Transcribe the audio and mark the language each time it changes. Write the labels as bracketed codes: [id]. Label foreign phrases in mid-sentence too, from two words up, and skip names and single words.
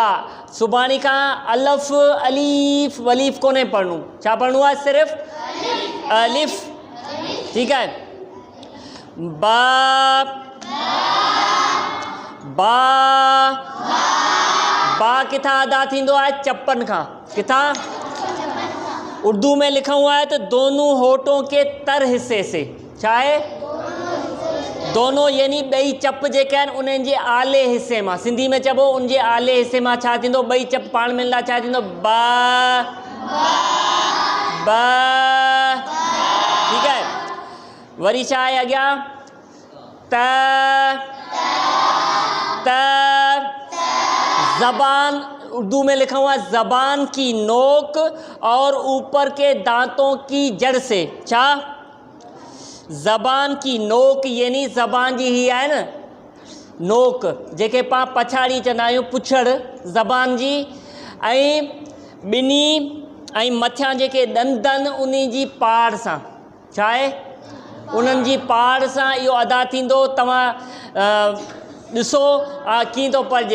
[sd] सुभाणे खां अलफ़ अलीफ़ वलीफ़ कोन्हे पढ़णो। छा पढ़णो आहे? सिर्फ़ु अलिफ़। ठीकु आहे। बा बा बा किथां अदा थींदो आहे? चपनि खां। किथां? [ur] اردو میں لکھا ہوا ہے تو دونوں ہونٹوں کے تر حصے سے. [sd] छा आहे? दोनों यानी ॿई चप जेके आहिनि उन्हनि जे आले हिस्से मां। सिंधी में चइबो उन जे आले हिस्से मां छा थींदो? ॿई चप पाण में मिलंदा छा थींदो? बा बा। ठीकु आहे। वरी छा आहे अॻियां? [ur] ت ت زبان اردو میں لکھا ہوا ہے زبان کی نوک اور اوپر کے دانتوں کی جڑ سے. [sd] छा? [ur] زبان کی نوک [sd] यानी ज़बान जी ही आहे न नोक, जेके पाण पछाड़ी चवंदा आहियूं, पुछड़ ज़बान जी, ऐं ॿिन्ही ऐं मथियां जेके ॾंद आहिनि उन जी पाड़ सां। छा आहे? उन्हनि जी पाड़ सां इहो अदा थींदो। तव्हां ॾिसो कीअं थो पढ़िजे।